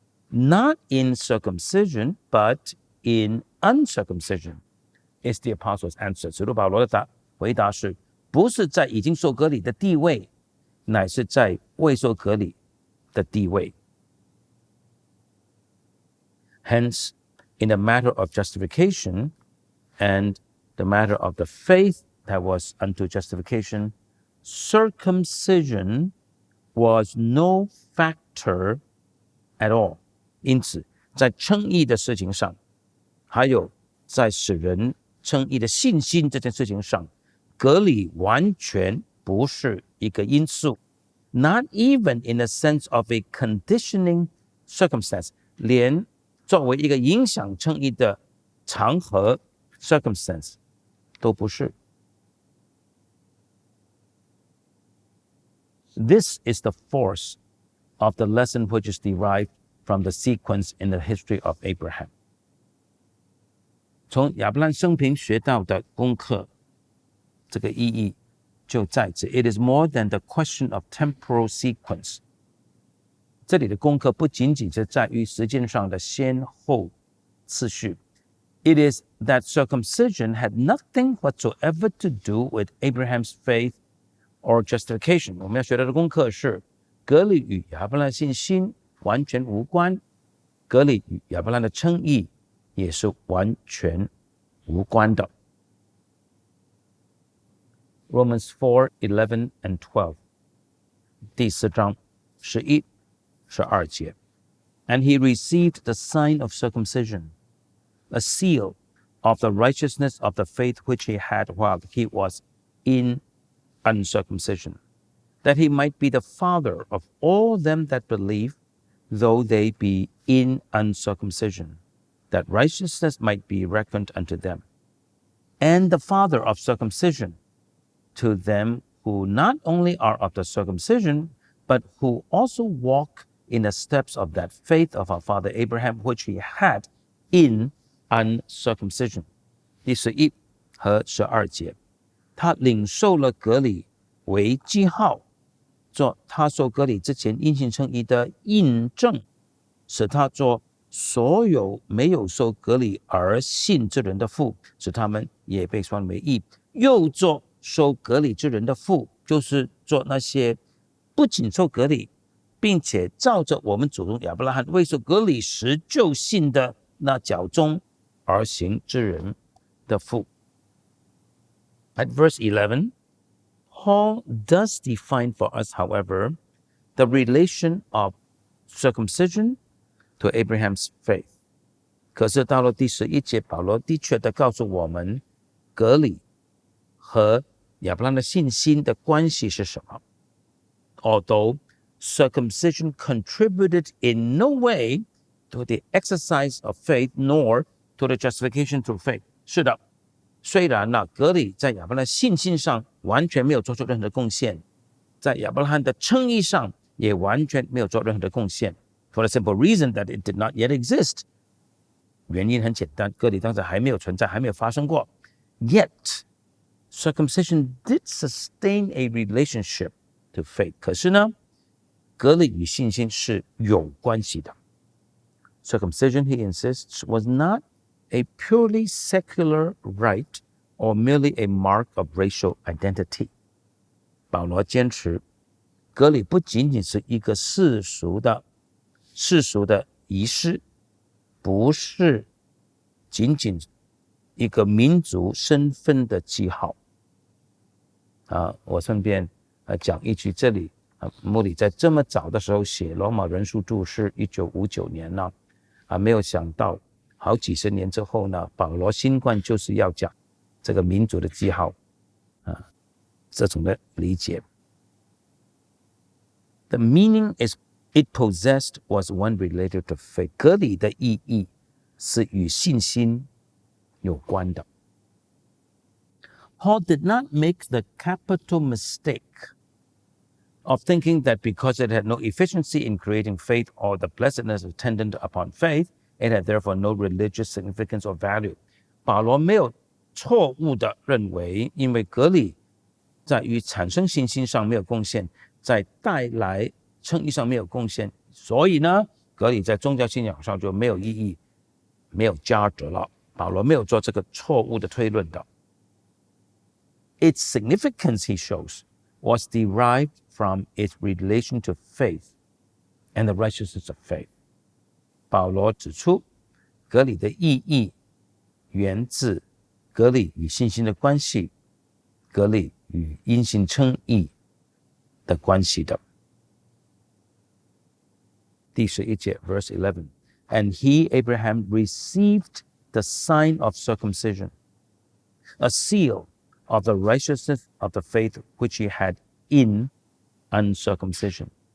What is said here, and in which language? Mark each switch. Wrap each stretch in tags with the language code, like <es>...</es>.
<en>Not in circumcision, but in uncircumcision is the apostle's answer.</en> <zh>使徒保罗的回答是，不是在已经受割礼的地位，乃是在未受割礼的地位。</zh> <en>Hence, in the matter of justification and the matter of the faith that was unto justification, circumcision was no factor at all.</en> <zh>因此，在称义的事情上，还有在使人称义的信心这件事情上，割礼完全不是一个因素。</zh> <en>Not even in the sense of a conditioning circumstance,</en> <zh>连作为一个影响称义的场合 circumstance 都不是。</zh> <en>This is the force of the lesson which is derived from the sequence in the history of Abraham.</en> <zh>从亚伯兰生平学到的功课，这个意义就在此。</zh> <en>It is more than the question of temporal sequence.</en> <zh>这里的功课不仅仅是在于时间上的先后次序。</zh> <en>It is that circumcision had nothing whatsoever to do with Abraham's faith or justification.</en> <zh>我们要学到的功课是，割礼与亚伯兰信心完全无关，割礼与亚伯兰的称义也是完全无关的。</zh> <en>Romans 4:11 and 12</en> <zh>第4章11、12节。</zh> <en>And he received the sign of circumcision, a seal of the righteousness of the faith which he had while he was in uncircumcision, that he might be the father of all them that believe, though they be in uncircumcision, that righteousness might be reckoned unto them, and the father of circumcision to them who not only are of the circumcision, but who also walk in the steps of that faith of our father Abraham, which he had in uncircumcision.</en> <zh>第11和12节，他领受了割礼为记号，做他受割礼之前因信称义的印证，使他做所有没有受割礼而信之人的父，使他们也被算为义；又做受割礼之人的父，就是做那些不仅受割礼，并且照着我们祖宗亚伯拉罕未受割礼时就信的那脚中而行之人的父。</zh> <en>At verse 11, Paul does define for us, however, the relation of circumcision to Abraham's faith.</en> <zh>可是到了第11节，保罗的确的告诉我们，割礼和亚伯拉罕的信心的关系是什么。</zh> <en>Although circumcision contributed in no way to the exercise of faith, nor to the justification through faith.</en> <zh>是的，虽然割礼在亚伯拉罕信心上完全没有做出任何的贡献，在亚伯拉罕的称义上也完全没有做任何的贡献。</zh> <en>For the simple reason that it did not yet exist.</en> <zh>原因很简单，割礼当时还没有存在，还没有发生过。</zh> <en>Yet, circumcision did sustain a relationship to faith.</en> <zh>可是呢，割礼与信心是有关系的。</zh> <en>Circumcision, he insists, was not a purely secular rite or merely a mark of racial identity.</en> <zh>保罗坚持，割礼不仅仅是一个世俗的仪式，不是仅仅一个民族身份的记号。我顺便讲一句，这里穆里在这么早的时候写罗马人书注释1959年呢，没有想到好几十年之后呢，保罗新冠就是要讲这个民族的记号，这种的理解。</zh> <en>The meaning is it possessed was one related to faith.</en> <zh>割礼的意义是与信心有关的。</zh> <en>Paul did not make the capital mistake of thinking that because it had no efficiency in creating faith or the blessedness attendant upon faith, it had therefore no religious significance or value.</en> <zh>保罗没有错误的认为，因为割礼在于产生信心上没有贡献，在带来称义上没有贡献，所以呢，革礼在宗教信仰上就没有意义，没有价值了。保罗没有做这个错误的推论的。</zh> <en>Its significance, he shows, was derived from its relation to faith and the righteousness of faith.</en> <zh>保罗指出，革礼的意义源自革礼与信心的关系，革礼与因信称义的关系的。第11节</zh> <en>verse 11 And he, Abraham, received the sign of circumcision, a seal of the righteousness of the faith which he had in uncircumcision.</en>